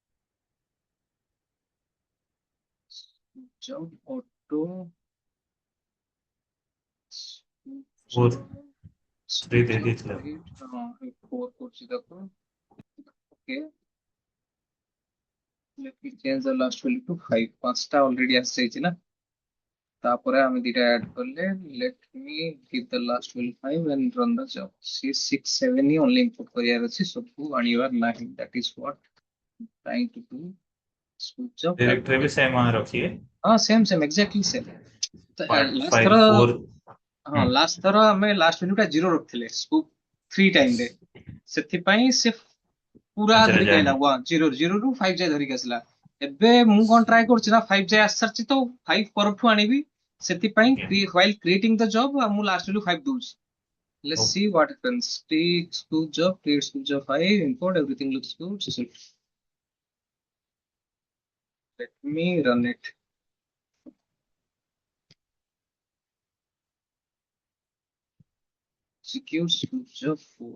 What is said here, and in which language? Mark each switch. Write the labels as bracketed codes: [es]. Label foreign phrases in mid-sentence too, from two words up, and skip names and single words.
[en] Scoop job auto. Scoop Four. job. Three Scoop [hi] दे [en] job [or] ଦେଇଥିଲା [en] create. 4 देखो. Okay. Let me change the last value to 5. 5টা already [or] ଆସିଯାଇଛି ନା ତାପରେ ଆମେ ଦିଟା [en] add କଲେ let me give the last value 5 and run the job. [or] See 6 7 ହିଁ [en] only input [or] କରିବାର ଅଛି ସବୁ ଆଣିବାର ନାହିଁ. [en] That is what I'm trying to do. Scoop job [or] ଡାଇରେକ୍ଟରେ ବି ସେମ୍ ରଖିए [en] same exactly same. Last 5 [or] ଥର 4 last ଥର ଆମେ [en] last value [or] ଟା 0 ରଖିଥିଲେ scoop 3 time ରେ ସେଥିପାଇଁ ସେ ପୁରା ପାଞ୍ଚରେ ଧରିକି ଯାଏନି ଆଇଲା 0 0 ରୁ 5 ଯାଏ ଧରିକି ଆସିଲା ଏବେ ମୁଁ କଣ ଟ୍ରାଏ କରୁଛି ନା 5 ଯାଏ ଆସିସାରିଛି ତ 5 ପରଠୁ ଆଣିବି ସେଥିପାଇଁ [en] while creating the job [or] ମୁଁ [en] last value [or] 5 ଦଉଛି. [en] Let's see what happens. Take scoop job, create scoop job 5, import, everything looks good. Let me run it. Execute scoop job 4.